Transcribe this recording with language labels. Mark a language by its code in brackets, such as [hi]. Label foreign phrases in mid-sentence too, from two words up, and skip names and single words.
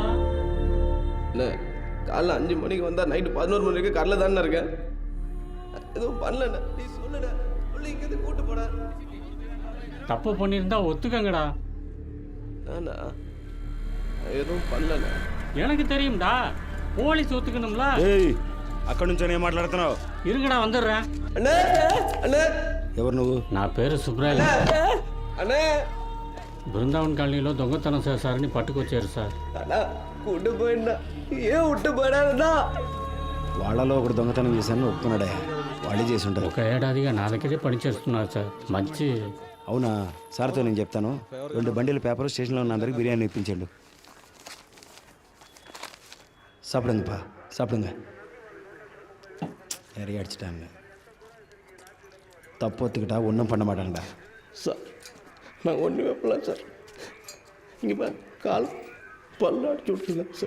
[ta] இல்லை காலைல 5 மணிக்கு வந்தா நைட்டு 11 மணி வரைக்கும் கடல தானே இருக்கேன். எதுவும் பண்ணலண்ணா. நீ சொல்லுண்ணா. சொல்லி இங்கேருந்து கூட்டு போட. தப்பு பண்ணியிருந்தா ஒத்துக்கங்கடா. அண்ணா எதுவும் பண்ணலண்ணா. எனக்கு தெரியும்டா. போலீஸ் ஒத்துக்கணும்ல. [te] అక్కడి నుంచి నేను మాట్లాడుతున్నావు. [ta] இருங்கடா வந்துடுறேன். அண்ணே அண்ணே [te] ఎవరు నువ్వు? నా పేరు సుబ్రాయ్. [ta] అண்ணే [te] బృందావన్ కాలనీలో దొంగతనం చేశారని పట్టుకొచ్చారు సార్. అన్నా కూட்டு పోయినా ఏ ఉట్టు పోయినా వాళ్ళలో ఒకడు దొంగతనం చేశాను ఒప్పుకున్నాడే. వాళ్ళే చేసి ఉంటారు. 1 ఏడాదిగా నా దగ్గరే పనిచేస్తున్నారు సార్. మంచి. అవునా? సార్తో నేను చెప్తాను. 2 బండిల పేపర్ స్టేషన్లో ఉన్న అందరికి బిర్యానీ ఇప్పించండు. [ta] சாப்பிடுங்கப்பா சாப்பிடுங்க. நிறைய அடிச்சிட்டாங்க. தப்பு ஒத்துக்கிட்டா ஒன்றும் பண்ண மாட்டாங்கடா. சார் நான் ஒன்று வைப்பலாம் சார். இங்கே கால் பல்ல அடிச்சு விட்டுருங்க சார்.